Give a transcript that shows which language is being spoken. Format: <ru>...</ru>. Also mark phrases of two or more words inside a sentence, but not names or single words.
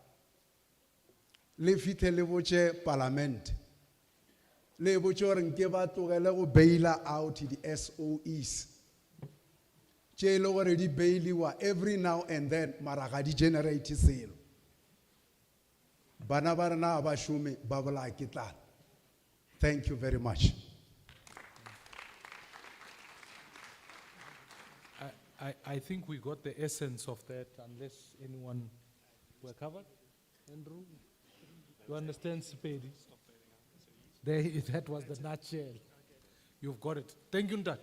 <nso>le fitlhe le botše parlament le botše gore nke ba tlogele go baila out di SOEs tše e le gore di bailiwa</nso> <en>every now and then</en> <nso>mara ga di generate selo bana ba rena ba šome ba bolaya ke tlala.</nso> <en>Thank you very much. I think we got the essence of that, unless anyone were covered. Andrew, you understand Sepedi? That was the nutshell. You've got it. Thank you, Ntat.</en>